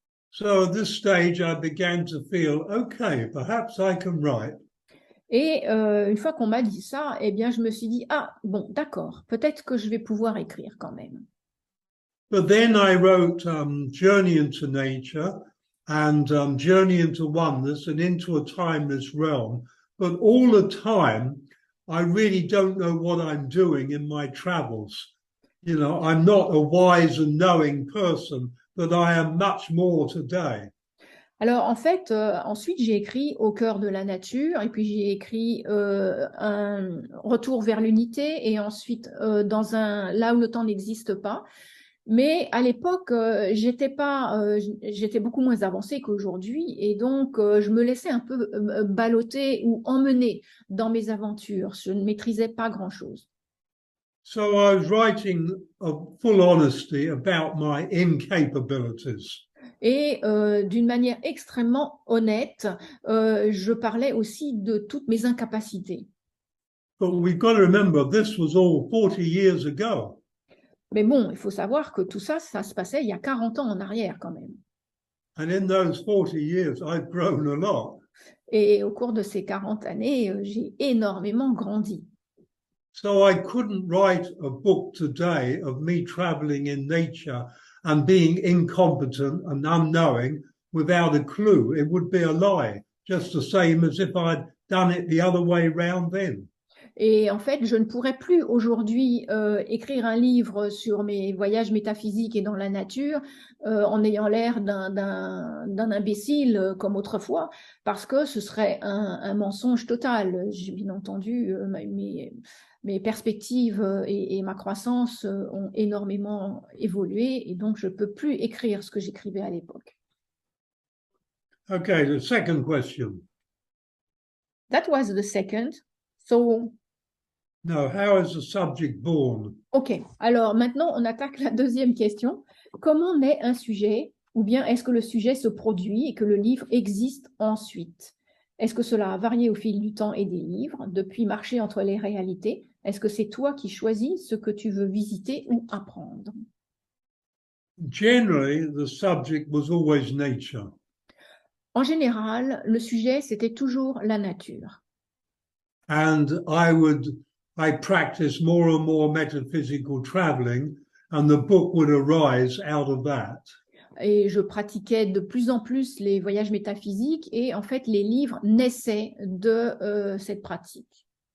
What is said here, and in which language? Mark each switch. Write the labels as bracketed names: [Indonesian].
[English] So at this stage, I began to feel, okay, perhaps I can write. [French] Et une fois qu'on m'a dit ça, eh bien, je me suis dit, ah, bon, d'accord, peut-être que je vais pouvoir écrire quand même. [English] But then I wrote Journey into Nature and Journey into Oneness and Into a Timeless Realm. But all the time, I really don't know what I'm doing in my travels. You know, I'm not a wise and knowing person, but I am much more today. [French] Alors, en fait, ensuite, j'ai écrit Au cœur de la nature, et puis j'ai écrit un Retour vers l'unité, et ensuite Là où le temps n'existe pas. Mais à l'époque, j'étais beaucoup moins avancée qu'aujourd'hui, et donc je me laissais un peu balloter ou emmener dans mes aventures. Je ne maîtrisais pas grand-chose. [English] So I was writing of full honesty about my incapabilities. [French] Et d'une manière extrêmement honnête, je parlais aussi de toutes mes incapacités. [English] But we've got to remember, this was all 40 years ago. [French] Mais bon, il faut savoir que tout ça, ça se passait il y a 40 ans en arrière quand même. [English] And in those 40 years, I've grown a lot. [French] Et au cours de ces 40 années, j'ai énormément grandi. [English] So I couldn't write a book today of me traveling in nature and being incompetent and unknowing without a clue. It would be a lie, just the same as if I'd done it the other way round then. [French] Et en fait, je ne pourrais plus aujourd'hui écrire un livre sur mes voyages métaphysiques et dans la nature en ayant l'air d'un imbécile comme autrefois, parce que ce serait un mensonge total. J'ai bien entendu mes perspectives et ma croissance ont énormément évolué, et donc je ne peux plus écrire ce que j'écrivais à l'époque. [English] Okay, the second question. That was the second. So, no, how is the subject born? [French] Ok, alors maintenant on attaque la deuxième question. Comment naît un sujet, ou bien est-ce que le sujet se produit et que le livre existe ensuite? Est-ce que cela a varié au fil du temps et des livres, depuis marcher entre les réalités? Est-ce que c'est toi qui choisis ce que tu veux visiter ou apprendre? [English] Generally, the subject was always nature. [French] En général, le sujet, c'était toujours la nature. [English] And I practiced more and more metaphysical traveling, and the book would arise out of that. [French] Et je pratiquais de plus en plus les voyages métaphysiques et en fait, les livres naissaient de cette pratique.